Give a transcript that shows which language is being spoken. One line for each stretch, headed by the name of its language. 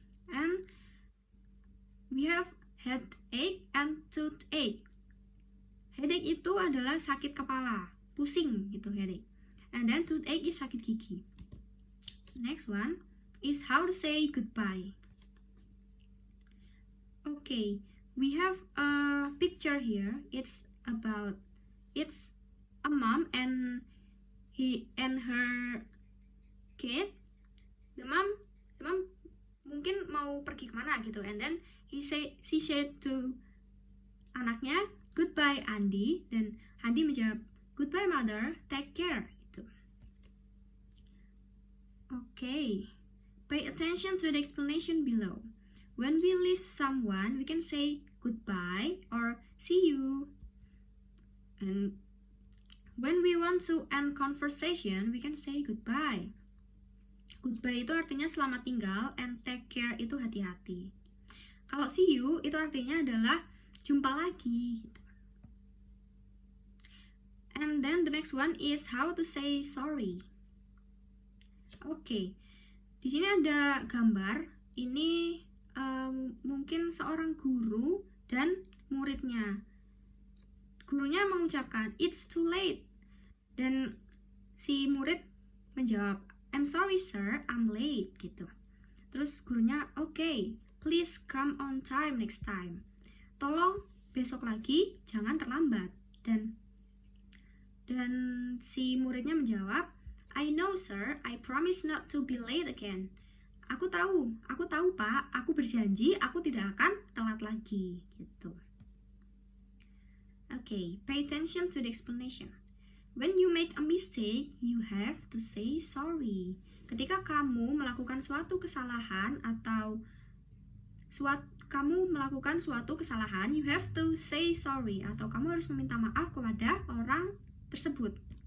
English: And we have headache and toothache.
Indonesian: Headache itu adalah sakit kepala, pusing gitu headache.
English: And then toothache is
Indonesian: sakit gigi.
English: Next one is how to say goodbye. Okay, we have a picture here. It's a mom and her kid. The mom
Indonesian: mungkin mau pergi kemana gitu,
English: and then she said to anaknya, "Goodbye Andi,"
Indonesian: dan Andi menjawab,
English: "Goodbye mother, take care." Gitu. Okay, pay attention to the explanation below. When we leave someone, we can say goodbye or see you. And when we want to end conversation, we can say goodbye.
Indonesian: Goodbye itu artinya selamat tinggal,
English: and take care
Indonesian: itu hati-hati. Kalau see you itu artinya adalah jumpa lagi gitu.
English: And then the next one is how to say sorry.
Indonesian: Oke, di sini ada gambar. Ini mungkin seorang guru dan muridnya. Gurunya mengucapkan
English: it's too late,
Indonesian: dan si murid menjawab
English: I'm sorry sir, I'm late
Indonesian: gitu. Terus gurunya
English: okay, please come on time next time.
Indonesian: Tolong besok lagi jangan terlambat. Dan si muridnya menjawab
English: I know sir, I promise not to be late again.
Indonesian: Aku tahu Pak, aku berjanji aku tidak akan telat lagi gitu.
English: Okay, pay attention to the explanation. When you make a mistake, you have to say sorry.
Indonesian: Ketika kamu melakukan suatu kesalahan atau kamu melakukan suatu kesalahan,
English: you have to say sorry,
Indonesian: atau kamu harus meminta maaf kepada orang tersebut.